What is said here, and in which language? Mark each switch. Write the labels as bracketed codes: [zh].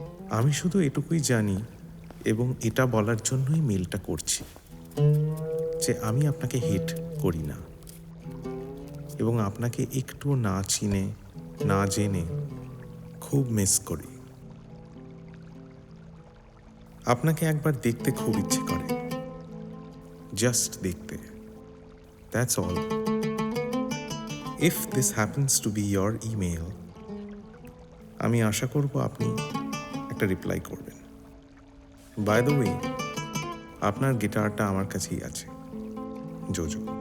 [bn] আমি শুধু এটুকুই জানি, এবং এটা বলার জন্যই মেলটা করছি, যে আমি আপনাকে হেট করি না, এবং আপনাকে একটু না চিনে না জেনে খুব মিস করি। আপনাকে একবার দেখতে খুব ইচ্ছে করে, জাস্ট দেখতে, [en] That's all. If this happens to be your email, [bn] আমি আশা করব আপনি একটা রিপ্লাই করবেন। বাই দ্য ওয়ে, আপনার গিটারটা আমার কাছেই আছে, জোজো।